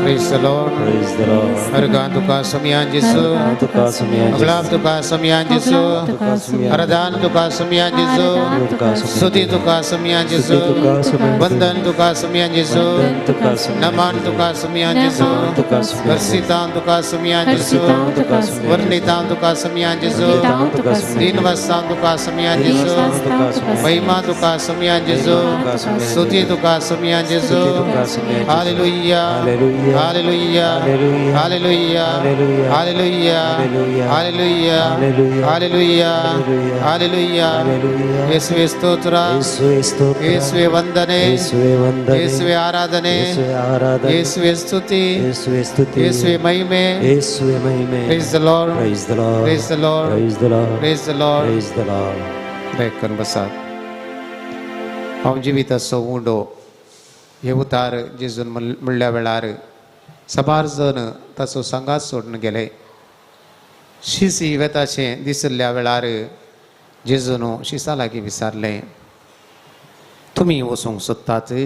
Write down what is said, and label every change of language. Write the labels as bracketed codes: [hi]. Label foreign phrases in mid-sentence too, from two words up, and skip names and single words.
[en] the Lord. Praise the Lord. [kok] Argan tuka samiyan Jesu. Tuka samiyan Aglab tuka samiyan Jesu. Aradan tuka samiyan Jesu. Suti tuka samiyan Jesu. Bandan tuka samiyan Jesu. Naman tuka samiyan Jesu. Versitan tuka samiyan Jesu. Warnitan tuka samiyan Jesu. Dinvastan tuka samiyan Jesu. Mahima tuka samiyan Jesu. Suti tuka samiyan Jesu. Hallelujah. Hallelujah. Hallelujah. Hallelujah. Hallelujah. Hallelujah. Hallelujah. [kn] ಯೇಸುವೆ ಸ್ತೋತ್ರ, ಯೇಸುವೆ ವಂದನೆ, ಯೇಸುವೆ ಆರಾಧನೆ, ಯೇಸುವೆ ಸ್ತುತಿ, ಯೇಸುವೆ ಮಹಿಮೆ. [en] Praise the Lord. Praise the Lord. Praise the Lord. Praise the Lord. [kok] Baikkan basat. Am jivita sowundo येवतार जेजून म्हणल्या वेळार सबार जण ताचो सांगात सोडून गेले. शीस येताचें दिसल्या वेळार जेजून शिसा लागीं विचारलें, तुमी वचूंक सोदतात?